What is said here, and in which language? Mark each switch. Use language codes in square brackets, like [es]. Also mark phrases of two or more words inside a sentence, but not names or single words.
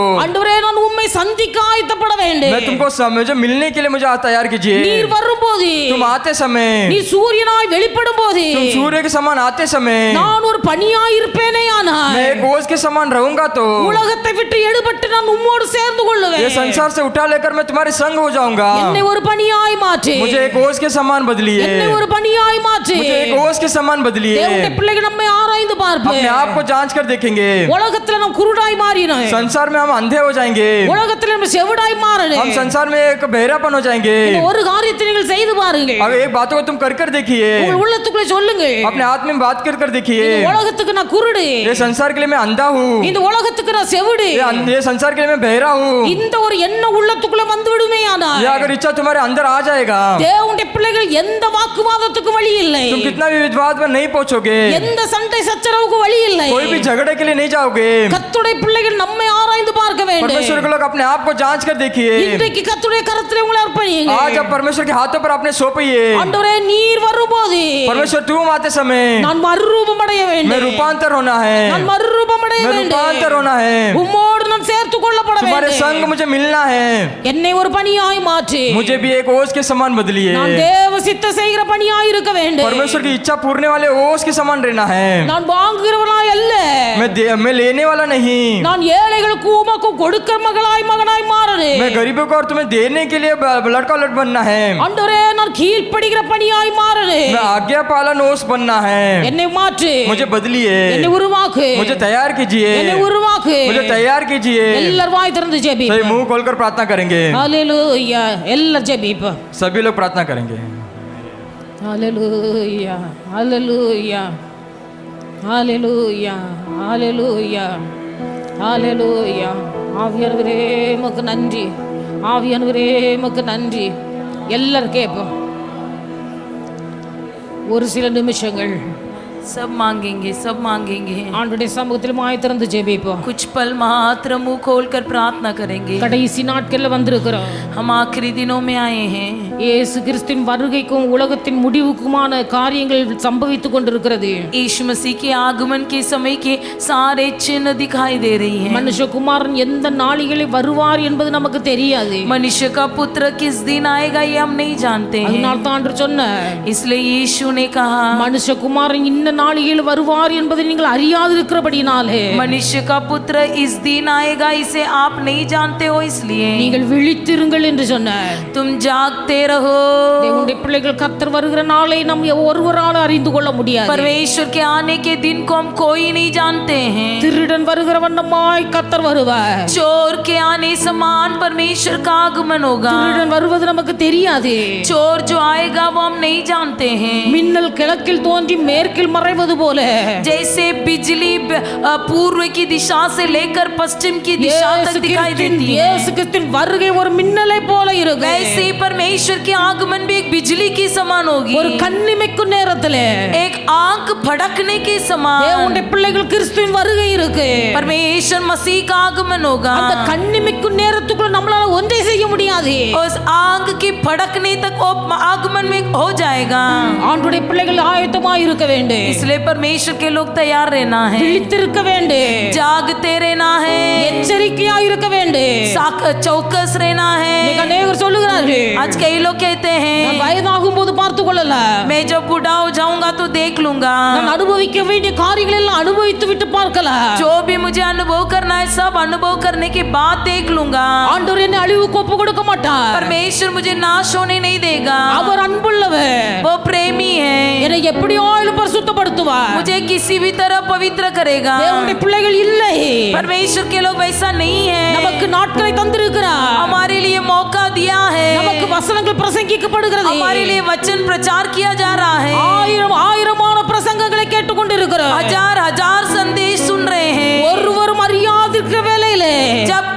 [ta] ஆண்டவரே நான் உம்மை சந்திக்க ஆயத்தப்பட வேண்டும். [hi] मैं तुमको मुझे मिलने के लिए मुझे तैयार कीजिए. [ta] நீர் வரும்போது [hi] तुम आते समय [ta] நீ சூரியனாய் வெளிப்படும் போது [hi] तुम सूर्य के समान आते समय [ta] நான் ஒரு பனியாய் இருப்பேனேயானால் [hi] मैं एक ओस के समान रहूंगा तो [ta] உலகத்தை விட்டு எடுபட்டு நான் உம்மோடு சேர்ந்து [hi] ये [ta] கொள்ளுவேன். [hi] संसार से उठा लेकर मैं तुम्हारे संग हो जाऊंगा. [ta] என்னை ஒரு பனியாய் மாற்று. [hi] मुझे एक ओस के समान बदलिए. [ta] என்னை ஒரு பனியாய் மாற்று. [hi] मुझे एक ओस के समान बदलिए. [ta] தேவனுடைய பிள்ளைகள் நம்மை ஆராய்ந்து பார்ப்போம். [hi] अपने आप को जांच कर देखेंगे. [ta] உலகத்துல நாம் குருடாய் மாறினோம். [hi] संसार में हम अंधे हो जाएंगे. [ta] உலகத்துல நம்ம செவிடாய் மாறணும். [hi] हम संसार में एक बहरापन हो जाएंगे. [ta] இந்த ஒரு காரியத்தை நீங்கள் செய்து பாருங்கள். [hi] अब एक बात को तुम कर कर देखिए. [ta] உங்கள் உள்ளத்துக்குள்ள சொல்லுங்க. [hi] अपने आत्मा में बात कर कर देखिए. [ta] இந்த உலகத்துக்கு நான் குருடு. [hi] ये संसार के लिए मैं अंधा हूँ. [ta] இந்த உலகத்துக்கு நான் செவிடு. [hi] ये संसार के लिए मैं बहरा हूँ. [ta] இந்த ஒரு எண்ணம் உள்ளத்துக்குள்ள வந்து விடுமேயானால் [hi] ये अगर इच्छा तुम्हारे अंदर आ जाएगा [ta] தேவனுடைய பிள்ளைகள் எந்த வாக்குவாதத்துக்கு வழி இல்லை. [hi] तुम कितना भी विवाद में नहीं पहुंचोगे. [ta] எந்த சண்டை சச்சரவுக்கு வழி இல்லை. [hi] कोई भी झगड़े के लिए नहीं जाओगे. [ta] கர்த்தருடைய பிள்ளைகள் நம்மை ஆராய்ந்து பார்க்க வேண்டும். [hi] परमेश्वर के लोग अपने आप को जांच कर देखिए. [ta] இன்றைக்கு கர்த்தருடைய கரத்திலே உங்களை அர்ப்பணியுங்க. [hi] आज अब परमेश्वर के हाथों पर अपने सौंपिए. [ta] ஆண்டவரே நீர் வரும்போது [hi] परमेश्वर तुम आते समय [ta] நான் மறுரூபம் அடைய வேண்டும். [hi] मैं रूपांतर होना है. [ta] நான் மறுரூபம் அடைய [hi] मैं [ta] வேண்டும். [hi] रूपांतर होना है. [ta] உம்மோடு நான் சேர்த்துக் கொள்ளப்பட [hi] तुम्हारे [ta] வேண்டும். [hi] संग मुझे मिलना है. [ta] என்னை ஒரு பணியாய் மாற்று. [hi] मुझे भी एक ओस के समान बदलिए. [ta] நான் தேவ சித்த செய்கிற பணியாய் இருக்க வேண்டும். [hi] परमेश्वर की इच्छा पूरने वाले ओस के समान रहना है. [ta] நான் வாங்குகிறவனாய் அல்ல. [hi] मैं लेने वाला नहीं. [ta] நான் ஏழைகளுக்கு உமக்கு கொடுக்கிற மகனாய் மாறணும். [hi] मैं गरीबों को और तुम्हें देने के लिए लड़का लट बनना है. [ta] ஆண்டவரே நான் கீழ்ப்படிகிற பணியாய் மாறணும். [hi] मैं आज्ञा पालन ओस बनना है. [ta] என்னை மாற்று. [hi] मुझे बदलिए. [ta] என்னை உருவாக்கு. [hi] मुझे तैयार कीजिए. [ta] என்னை உருவாக்கு. [hi] मुझे तैयार कीजिए. [ta] எல்லாரும் வாய் திறந்து ஜெபி. [hi] सभी मुंह खोलकर प्रार्थना करेंगे. [ta] ஹalleluya எல்லாரும் ஜெபி இப்ப. [hi] सभी लोग प्रार्थना करेंगे. [ta] ஹalleluya ஹalleluya ஹalleluya ஹalleluya ஹalleluya ஆவியானவரே உமக்கு நன்றி. ஆவியானவரே உமக்கு நன்றி. எல்லாரும் கேட்போம். ஒரு சில நிமிஷங்கள் [hi] सब मांगेंगे, सब मांगेंगे. [ta] ஆண்டவருடைய சமூகத்தில் வாய் திறந்து ஜெபிப்போம். [hi] कुछ पल मात्र मुंह खोलकर प्रार्थना करेंगे. [ta] கடைசி நாட்கள்ல வந்திருக்கிறோம். [hi] हम आखिरी दिनों में आए हैं. [ta] இயேசு கிறிஸ்துவின் வருகைக்கும் உலகத்தின் முடிவுக்குமான காரியங்கள் சம்பவித்துக் கொண்டிருக்கிறது. [hi] यीशु मसीह के आगमन के समय के सारे चिन्ह दिखाई दे रही हैं. [ta] மனுஷகுமாரன் எந்த நாளிகளில் வருவார் என்பது நமக்கு தெரியாது. [hi] मनुष्य का पुत्र किस दिन आएगा ये हम नहीं जानते हैं. [ta] அதனால் தான் ஆண்டவர் சொன்னார், [hi] इसलिए यीशु ने कहा [ta] மனுஷகுமாரன் இந்த நாளில் வருவார் என்பதை நீங்கள் அறியாதிருக்கிறபடினாலே [hi] मनुष्य का पुत्र इस दिन आएगा इसे आप नहीं जानते हो इसलिए [ta] நீங்கள் விழித்திருங்கள் என்று சொன்னார். [hi] तुम जागते रहो. [ta] தேவனுடைய பிள்ளைகள் கர்த்தர் வருகிற நாளை நாம் ஒருவரால் அறிந்து கொள்ள முடியாது. [hi] परमेश्वर के आने के दिन को हम कोई नहीं जानते हैं. [ta] திருடன் வருகிற வண்ணமாய் கர்த்தர் வருவார். [hi] चोर के आने समान परमेश्वर का आगमन होगा. [ta] திருடன் வருவது நமக்கு தெரியாது. [hi] चोर जो आएगा वो हम नहीं जानते हैं. [ta] மின்னல் கிழக்கில் தோன்றி மேற்கில் மறைவது போல [hi] जैसे बिजली पूर्व की दिशा से लेकर पश्चिम की दिशा तक दिखाई देती है, [ta] இயேசு கிறிஸ்துவின் வருகை ஒரு மின்னலை போல இருக்கும். [hi] वैसे ही परमेश्वर के आगमन भी एक बिजली की समान होगी. [ta] ஒரு கண்ணிமைக்கும் நேரத்திலே [hi] एक आंख फड़कने के समान [ta] தேவனுடைய பிள்ளைகள் கிறிஸ்துவின் வருகை இருக்கு. [hi] परमेश्वर मसीह का आगमन होगा. [ta] அந்த கண்ணிமைக்கும் நேரத்துக்குள்ள நம்மளால ஒன்றை செய்ய முடியாது. [hi] उस आंख की फड़कने तक वो आगमन में हो जाएगा. [ta] ஆண்டவருடைய பிள்ளைகள் ஆயத்தமாய் இருக்க வேண்டும். [hi] इसलिए परमेश्वर के लोग तैयार रहना है. [ta] விழித்திருக்க வேண்டும். [hi] जागते रहना है. [ta] எச்சரிக்கையாய் இருக்க வேண்டும். [hi] चौकस रहना है. [ta] அநேகர் சொல்லுகிறார்கள், [hi] आज कई लोग कहते [ta] நான் [hi] हैं [ta] வயதாகும் போது பார்த்து கொள்ளல, [hi] मैं जब बूढ़ा हो जाऊंगा तो देख लूंगा. [ta] நான் அனுபவிக்க வேண்டிய காரியங்கள் எல்லாம் அனுபவித்து விட்டு பார்க்கல. [hi] जो भी मुझे अनुभव करना है सब अनुभव करने के बाद देख लूंगा. [ta] ஆண்டவர் என்னை அழிவுக்கு ஒப்பு கொடுக்க மாட்டார். [hi] परमेश्वर मुझे नाश होने नहीं देगा. [ta] அவர் அன்புள்ளவர். [hi] वो प्रेमी है. [ta] என்னை எப்படியாயிலும் பரிசுத்தப்படுத்துவார். [hi] मुझे किसी भी तरह पवित्र करेगा. [ta] தேவனுடைய பிள்ளைகள் இல்லை. [hi] परमेश्वर के लोग वैसा नहीं है. [ta] நமக்கு நாட்களை தந்திருக்கிறார். [hi] हमारे लिए मौका दिया है. [ta] நமக்கு வசனங்கள் பிரசங்கிக்கப்படுகிறது. [hi] हमारे लिए वचन प्रचार किया जा रहा है. [ta] ஆயிரமான பிரசங்கங்களை கேட்டுக்கொண்டிருக்கிறோம். [hi] हजार हजार संदेश सुन रहे हैं. [ta] ஒருவரும் அறியாதிருக்கிற வேளையிலே [hi] जब